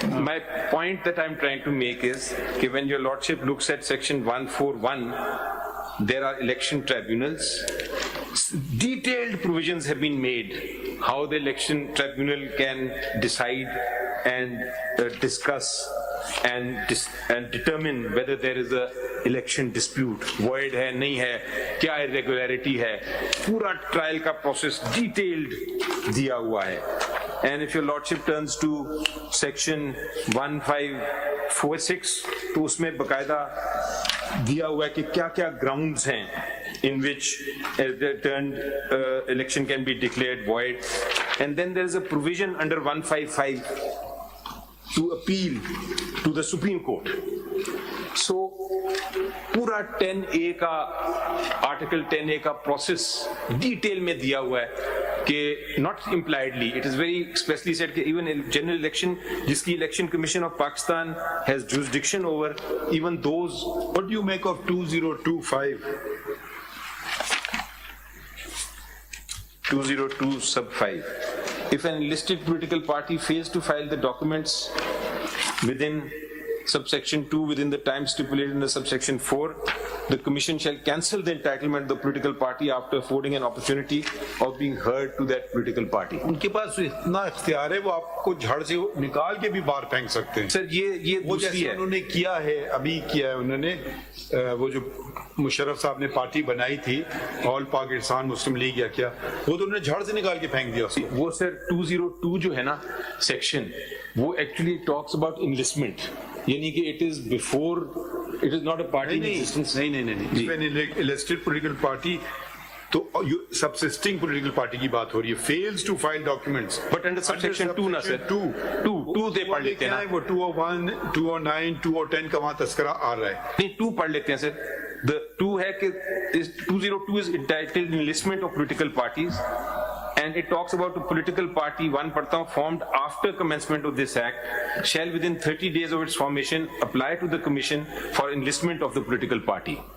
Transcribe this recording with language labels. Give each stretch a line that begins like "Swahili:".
English: My point that I'm trying to make is that when your lordship looks at section 141, there are election tribunals. Detailed provisions have been made how the election tribunal can decide and discuss and determine whether there is a election dispute,
Hindi: void है नहीं है, क्या irregularity है, पूरा trial का process detailed दिया हुआ है.
English: And if your lordship turns to section 1546,
Hindi: तो उसमें बकायदा दिया हुआ है कि क्या क्या
English: grounds हैं in which the election can be declared void. And then there is a provision under 155 to appeal to the Supreme Court. So
Hindi: पूरा 10A का आर्टिकल 10A का प्रोसेस डिटेल में दिया हुआ है कि
English: not impliedly, it is very expressly said कि even in general election जिसकी election commission of Pakistan has jurisdiction over, even those. What do you make of 2025? 202 sub 5. If an enlisted political party fails to file the documents within subsection 2 within the time stipulated in the subsection 4, the commission shall cancel the entitlement of the political party after affording an opportunity of being heard to that political party.
Hindi: उनके पास इतना इख्तियार है वो आपको झड़ से निकाल के भी बाहर फेंक सकते हैं. सर ये वो दूसरी जैसे है. उन्होंने किया है, अभी किया है उन्होंने, वो जो मुशर्रफ साहब ने पार्टी बनाई थी ऑल पाकिस्तान मुस्लिम लीग या क्या, वो तो उन्होंने झड़ से निकाल के फेंक दिया उसको. वो सर 202 जो है ना सेक्शन,
English: वो actually talks about enlistment, यानी कि it is before, it is not a party in existence. नहीं, elected political party तो subsisting political party
Hindi: की बात हो रही है,
English: Fails to file documents.
Hindi: But under subsection 2 ना सर, 2 दे पढ़ लेते हैं ना. वो 201, 209, 210 का वहां तस्करा आ रहा है. नहीं, 2 पढ़ लेते हैं सर.
English: The 2 है कि 202 is entitled enlistment of political parties, and it talks about a political party, one
Hindi: पढ़ता हूँ,
English: formed after commencement of this act shall within 30 days of its formation apply to the commission for enlistment of the political party.